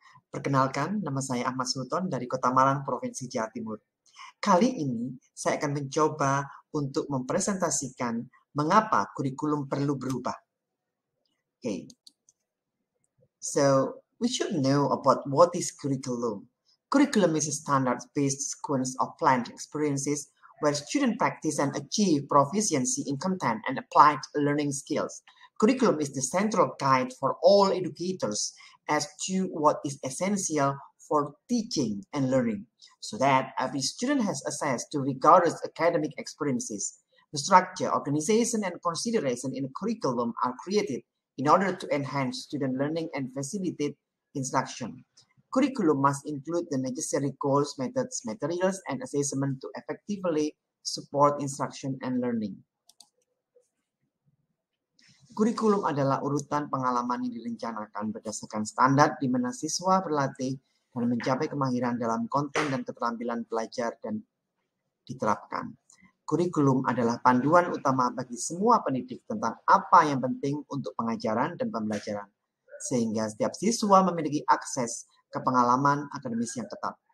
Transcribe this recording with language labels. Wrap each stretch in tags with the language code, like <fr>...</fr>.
<id>Perkenalkan, nama saya Ahmad Sultan dari Kota Malang, Provinsi Jawa Timur. Kali ini saya akan mencoba untuk mempresentasikan mengapa kurikulum perlu berubah.</id> <en>Okay, so we should know about what is curriculum. Curriculum is a standard-based sequence of planned experiences where students practice and achieve proficiency in content and applied learning skills. Curriculum is the central guide for all educators as to what is essential for teaching and learning, so that every student has access to rigorous academic experiences. The structure, organization, and consideration in a curriculum are created in order to enhance student learning and facilitate instruction. Curriculum must include the necessary goals, methods, materials, and assessment to effectively support instruction and learning.</en> <id>Kurikulum adalah urutan pengalaman yang direncanakan berdasarkan standar di mana siswa berlatih dan mencapai kemahiran dalam konten dan keterampilan belajar dan diterapkan. Kurikulum adalah panduan utama bagi semua pendidik tentang apa yang penting untuk pengajaran dan pembelajaran, sehingga setiap siswa memiliki akses ke pengalaman akademis yang ketat.</id>